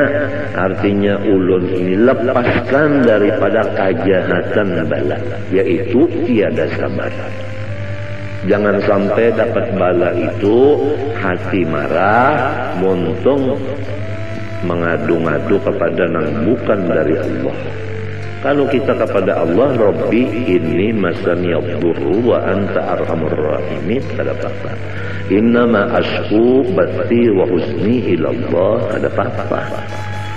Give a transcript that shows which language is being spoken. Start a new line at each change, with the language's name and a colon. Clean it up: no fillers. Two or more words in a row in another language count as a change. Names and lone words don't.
Banjar: Artinya ulun ini lepaskan daripada kejahatan bala, yaitu tiada sabar. Jangan sampai dapat bala itu hati marah, montung, mengadu-ngadu kepada nang bukan dari Allah. Kalau kita kepada Allah,
Arabic: ربي إني مسني الضر وأنت أرحم الراحمين,
Banjar: kada apa-apa.
Arabic: إنما أشكو بثي وحزني إلى الله,
Banjar: kada apa-apa.